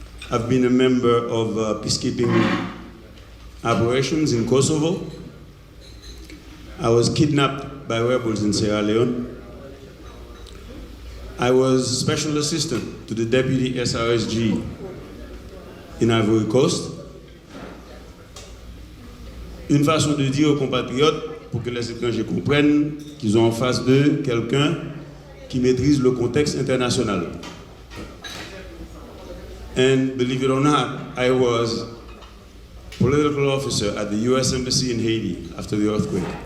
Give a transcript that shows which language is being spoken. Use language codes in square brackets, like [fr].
[en] I've been a member of peacekeeping operations in Kosovo. I was kidnapped by rebels in Sierra Leone. I was special assistant to the deputy SRSG in Ivory Coast. [fr] Une façon de dire aux compatriotes, pour que les étrangers comprennent qu'ils ont en face d'eux quelqu'un qui maîtrise le contexte international. [en] And believe it or not, I was political officer at the US Embassy in Haiti after the earthquake.